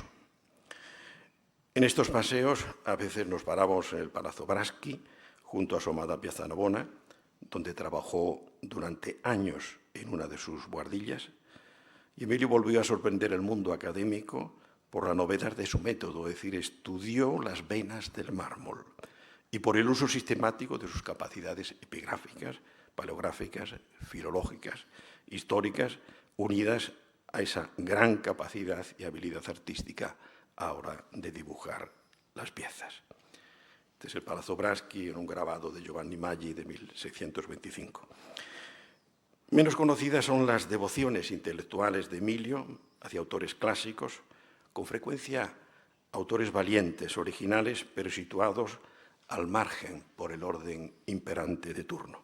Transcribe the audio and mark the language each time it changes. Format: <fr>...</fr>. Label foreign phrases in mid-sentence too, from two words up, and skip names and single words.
<es>En estos paseos a veces nos paramos en el Palazzo Braschi, junto a su amada Piazza Navona, donde trabajó durante años en una de sus buhardillas, y Emilio volvió a sorprender el mundo académico por la novedad de su método, es decir, estudió las venas del mármol y por el uso sistemático de sus capacidades epigráficas, paleográficas, filológicas, históricas, unidas a esa gran capacidad y habilidad artística a la hora de dibujar las piezas. Este es el Palazzo Braschi, en un grabado de Giovanni Maggi de 1625. Menos conocidas son las devociones intelectuales de Emilio hacia autores clásicos, con frecuencia autores valientes, originales, pero situados al margen por el orden imperante de turno.</es>